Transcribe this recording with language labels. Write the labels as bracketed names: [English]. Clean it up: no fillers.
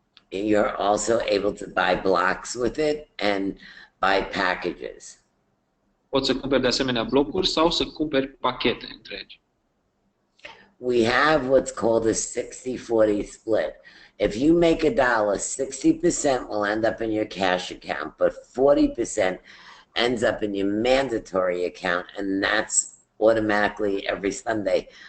[English] You're also able to buy blocks with it and buy packages. [Romanian] Poți să cumperi de asemenea blocuri sau să cumperi pachete întregi. [English] We have what's called a 60-40 split. If you make $1, 60% will end up in your cash account, but 40% ends up in your mandatory account, and that's automatically every Sunday.